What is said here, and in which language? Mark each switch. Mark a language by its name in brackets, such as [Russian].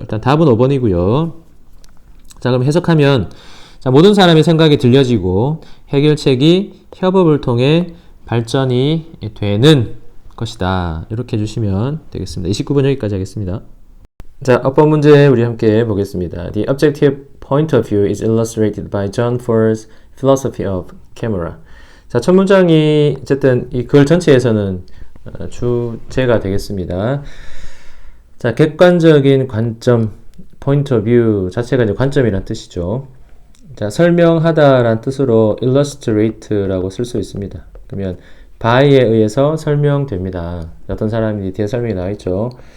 [Korean] 일단 답은 5번이고요. 자, 그럼 해석하면 자, 모든 사람의 생각이 들려지고 해결책이 협업을 통해 발전이 되는 것이다. 이렇게 해주시면 되겠습니다. 29번 여기까지 하겠습니다. 자, 어법 문제 우리 함께 보겠습니다. [English] The objective point of view is illustrated by John Ford's philosophy of camera. [Korean] 자, 첫 문장이 어쨌든 이 글 전체에서는 주제가 되겠습니다. 자, 객관적인 관점, [English] point of view [Korean] 자체가 이제 관점이란 뜻이죠. 자, 설명하다라는 뜻으로 illustrate라고 쓸 수 있습니다. 그러면 by에 의해서 설명됩니다. 어떤 사람이 뒤에 설명이 나와 있죠.